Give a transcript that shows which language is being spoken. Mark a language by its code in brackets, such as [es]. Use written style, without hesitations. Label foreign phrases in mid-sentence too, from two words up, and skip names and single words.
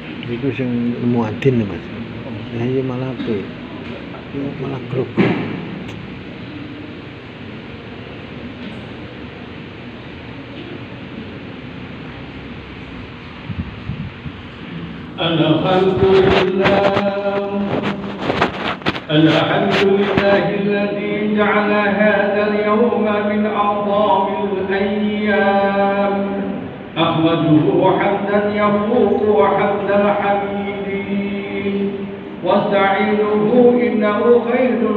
[jv] Iku sing muadzin Mas. Nah iya malah apa? Malah grogol. [ar] الحمد لله الذي جعل هذا اليوم من أعظم الأيام أحمده حمدا يفوق حمد الحميدين واستعينه إنه خير